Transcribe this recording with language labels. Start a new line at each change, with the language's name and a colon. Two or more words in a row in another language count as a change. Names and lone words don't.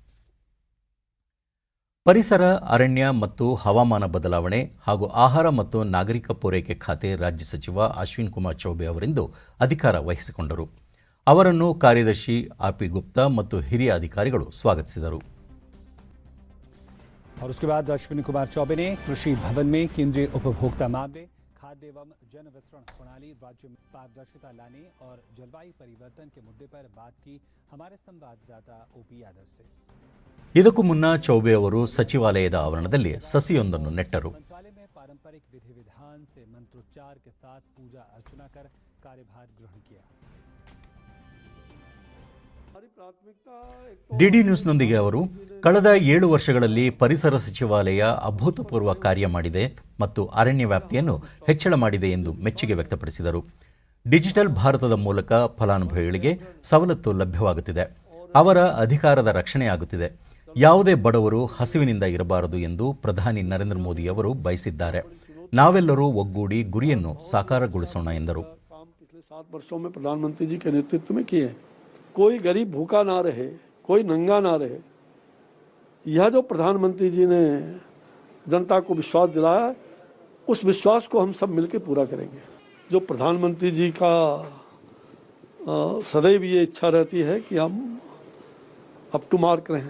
Kannada: ಪರಿಸರ, ಅರಣ್ಯ ಮತ್ತು ಹವಾಮಾನ ಬದಲಾವಣೆ ಹಾಗೂ ಆಹಾರ ಮತ್ತು ನಾಗರಿಕ ಪೂರೈಕೆ ಖಾತೆ ರಾಜ್ಯ ಸಚಿವ ಅಶ್ವಿನ್ ಕುಮಾರ್ ಚೌಬೆ ಅವರಿಂದು ಅಧಿಕಾರ ವಹಿಸಿಕೊಂಡರು. ಅವರನ್ನು ಕಾರ್ಯದರ್ಶಿ RP ಗುಪ್ತಾ ಮತ್ತು ಹಿರಿಯ ಅಧಿಕಾರಿಗಳು ಸ್ವಾಗತಿಸಿದರು.
Hindi: और उसके बाद अश्विनी कुमार चौबे ने कृषि भवन में केंद्रीय उपभोक्ता मामले, खाद्य एवं जन वितरण प्रणाली, राज्य में पारदर्शिता लाने और जलवायु परिवर्तन के मुद्दे पर बात की. हमारे संवाददाता OP यादव से.
Kannada: ಇದಕ್ಕೂ ಮುನ್ನ ಚೌಬೆ ಅವರು ಸಚಿವಾಲಯದ ಆವರಣದಲ್ಲಿ ಸಸಿಯೊಂದನ್ನು ನೆಟ್ಟರು.
Hindi: मंत्रालय में पारंपरिक विधि विधान से मंत्रोच्चार के साथ पूजा अर्चना कर कार्यभार ग्रहण किया.
Kannada: ಡಿಡಿ ನ್ಯೂಸ್ನೊಂದಿಗೆ ಅವರು ಕಳೆದ 7 ವರ್ಷಗಳಲ್ಲಿ ಪರಿಸರ ಸಚಿವಾಲಯ ಅಭೂತಪೂರ್ವ ಕಾರ್ಯ ಮಾಡಿದೆ ಮತ್ತು ಅರಣ್ಯ ವ್ಯಾಪ್ತಿಯನ್ನು ಹೆಚ್ಚಳ ಮಾಡಿದೆ ಎಂದು ಮೆಚ್ಚುಗೆ ವ್ಯಕ್ತಪಡಿಸಿದರು. ಡಿಜಿಟಲ್ ಭಾರತದ ಮೂಲಕ ಫಲಾನುಭವಿಗಳಿಗೆ ಸವಲತ್ತು ಲಭ್ಯವಾಗುತ್ತಿದೆ, ಅವರ ಅಧಿಕಾರದ ರಕ್ಷಣೆಯಾಗುತ್ತಿದೆ. ಯಾವುದೇ ಬಡವರು ಹಸಿವಿನಿಂದ ಇರಬಾರದು ಎಂದು ಪ್ರಧಾನಿ ನರೇಂದ್ರ ಮೋದಿ ಅವರು ಬಯಸಿದ್ದಾರೆ. ನಾವೆಲ್ಲರೂ ಒಗ್ಗೂಡಿ ಗುರಿಯನ್ನು ಸಾಕಾರಗೊಳಿಸೋಣ ಎಂದರು.
Hindi: कोई गरीब भूखा ना रहे, कोई नंगा ना रहे. यह जो प्रधानमंत्री जी ने जनता को विश्वास दिलाया, उस विश्वास को हम सब मिलकर पूरा करेंगे. जो प्रधानमंत्री जी का सदैव ये इच्छा रहती है कि हम
English: up to mark
Hindi: रहें.